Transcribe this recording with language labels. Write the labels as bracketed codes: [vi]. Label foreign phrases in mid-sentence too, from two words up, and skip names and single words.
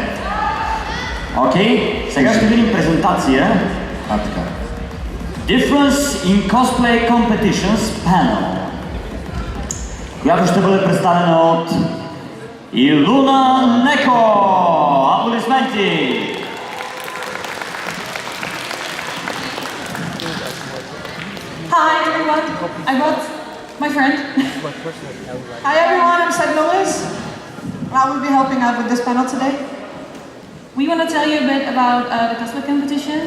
[bg] Окей, сега ще видим презентация. Така. [en] Difference in Cosplay Competitions Panel, [bg] която ще бъде представена от Илуна Неко. Аплодисменти! [en] Hi everyone, I brought my friend. Hi everyone, I'm Sednolis. I will be helping out with this panel today. We want to tell you a bit about the cosplay competitions.